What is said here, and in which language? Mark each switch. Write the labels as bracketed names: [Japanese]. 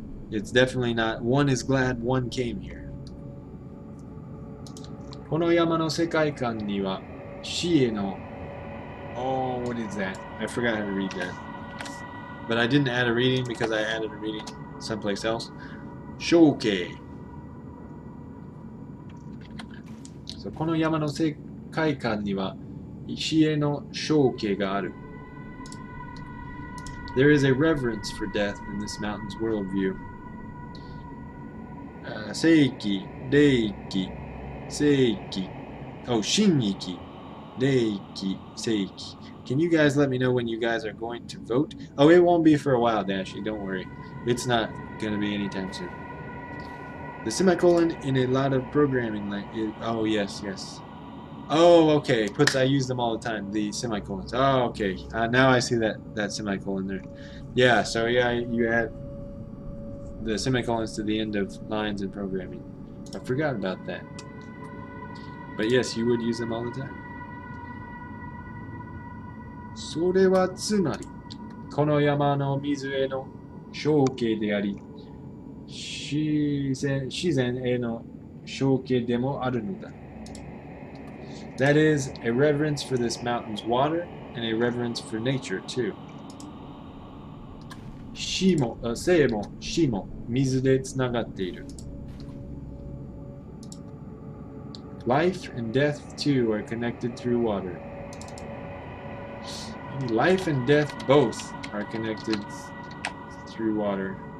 [English] It's definitely not 1 is glad 1 came here. [Japanese] この山の世界観には死への [English] Oh, what is that? [Japanese] I forgot how to read that. But I didn't add a reading because I added a reading someplace else. 象形. So この山の世界観には死への象形がある. [English] There is a reverence for death in this mountain's worldview. [Japanese] 聖域、霊域、聖域. Oh, 神域、霊域、聖域. [English] Can you guys let me know when you guys are going to vote? Oh, it won't be for a while, Dashy. Don't worry. It's not going to be anytime soon. The semicolon in a lot of programming language. Oh, yes. Oh, okay. I use them all the time. The semicolons. Oh, okay. Now I see that semicolon there. Yeah. So yeah, you add the semicolons to the end of lines in programming. I forgot about that. But yes, you would use them all the time. [Japanese] それはつまり、この山の水への象形であり、自然への象形でもあるのだ。 [English] That is a reverence for this mountain's water and a reverence for nature too. [Japanese] 生も死も水でつながっている。 [English] Life and death too are connected through water. Life and death both are connected through water.